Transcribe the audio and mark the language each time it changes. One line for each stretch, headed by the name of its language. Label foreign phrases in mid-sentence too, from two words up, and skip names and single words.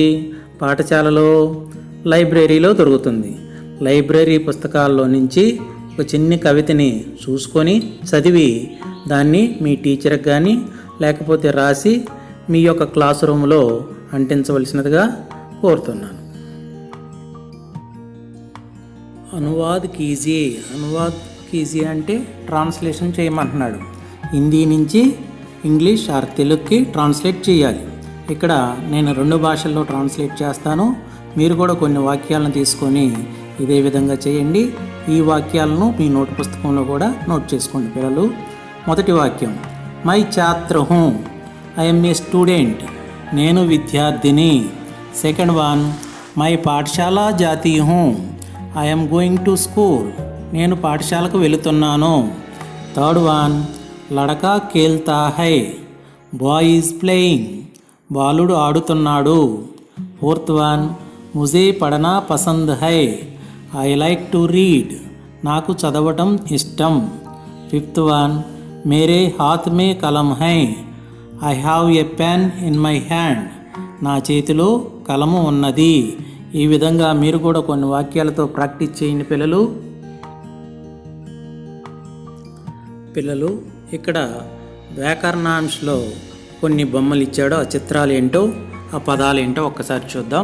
Telugu: పాఠశాలలో, లైబ్రరీలో దొరుకుతుంది. లైబ్రరీ పుస్తకాల్లో నుంచి ఒక చిన్న కవితని చూసుకొని చదివి దాన్ని మీ టీచర్కి కానీ లేకపోతే రాసి మీ యొక్క క్లాస్ రూమ్లో అంటించవలసినదిగా కోరుతున్నాను.
Hindi: अनुवाद कीजिए. अनुवाद कीजिए
Telugu: అంటే ట్రాన్స్లేషన్ చేయమంటున్నాడు. హిందీ నుంచి
English: English or
Telugu: తెలుగుకి ట్రాన్స్లేట్ చేయాలి. ఇక్కడ నేను 2 భాషల్లో ట్రాన్స్లేట్ చేస్తాను. మీరు కూడా కొన్ని వాక్యాలను తీసుకొని ఇదే విధంగా చేయండి. ఈ వాక్యాలను మీ నోట్ పుస్తకంలో కూడా నోట్ చేసుకోండి పిల్లలు. మొదటి వాక్యం,
Hindi: मैं छात्र हूँ.
English: I'm a student.
Telugu: నేను విద్యార్థిని.
English: second one,
Hindi: मैं पाठशाला जाती हूँ.
English: I'm going to school.
Telugu: నేను పాఠశాలకు వెళుతున్నాను.
English: third one,
Hindi: लड़का खेलता है.
English: boy is playing.
Telugu: బాలుడు ఆడుతున్నాడు.
English: fourth one,
Hindi: मुझे पढ़ना पसंद है.
English: I like to read.
Telugu: నాకు చదవటం ఇష్టం.
English: fifth one,
Hindi: मेरे हाथ में कलम है.
English: I have a pen in my hand.
Telugu: నా చేతిలో కలము ఉన్నది. ఈ విధంగా మీరు కూడా కొన్ని వాక్యాలతో ప్రాక్టీస్ చేయండి పిల్లలు. పిల్లలు ఇక్కడ వ్యాకరణాంశలో కొన్ని బొమ్మలు ఇచ్చాడో ఆ చిత్రాలు ఏంటో ఆ పదాలు ఏంటో ఒక్కసారి చూద్దాం.